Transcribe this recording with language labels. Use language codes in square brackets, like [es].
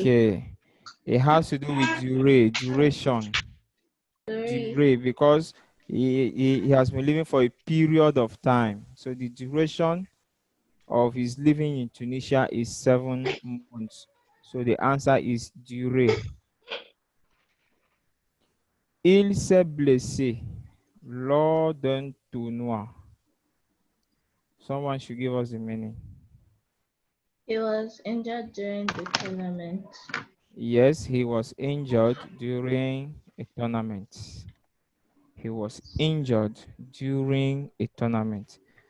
[en] okay, it has to do with duration, because he has been living for a period of time. So the duration of his living in Tunisia is 7 months. So the answer is durée. [fr] Il s'est blessé lors d'un tournoi. [en] Someone should give us the meaning. He was injured during the tournament. Yes, he was injured during a tournament. He was injured during a tournament.